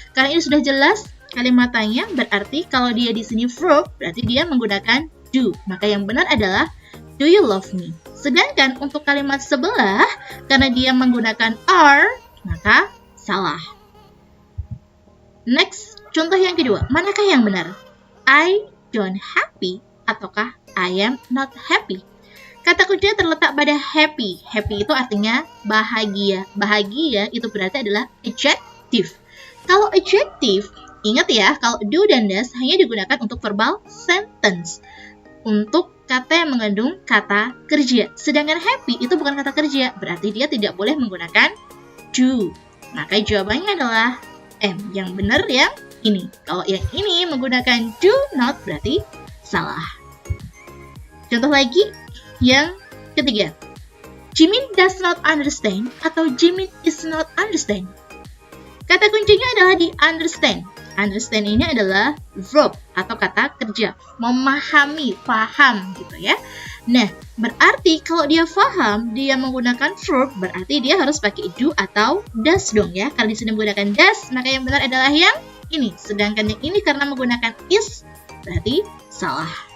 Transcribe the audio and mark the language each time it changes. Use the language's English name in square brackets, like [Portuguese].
[Indonesian] Karena ini sudah jelas kalimat tanya berarti kalau dia di sini verb berarti dia menggunakan do. Maka yang benar adalah [English] do you love me? [Indonesian] Sedangkan untuk kalimat sebelah, karena dia menggunakan are, maka salah. Next, contoh yang kedua. Manakah yang benar? [English] I don't happy [Indonesian] ataukah [English] I am not happy? [Indonesian] Kata kuncinya terletak pada happy. Happy itu artinya bahagia. Bahagia itu berarti adalah adjective. Kalau adjective, ingat ya, kalau do dan does hanya digunakan untuk verbal sentence. Untuk kata yang mengandung kata kerja. Sedangkan happy itu bukan kata kerja, berarti dia tidak boleh menggunakan do. Maka jawabannya adalah M. Yang benar yang ini. Kalau yang ini menggunakan do not berarti salah. Contoh lagi yang ketiga. [English] Jimin does not understand [Indonesian] atau [English] Jimin is not understand. [Indonesian] Kata kuncinya adalah di understand. Understand ini adalah verb atau kata kerja, memahami, paham gitu ya. Nah, berarti kalau dia paham, dia menggunakan verb, berarti dia harus pakai do atau does dong ya. Kalau di sini menggunakan does, maka yang benar adalah yang ini. Sedangkan yang ini karena menggunakan is, berarti salah.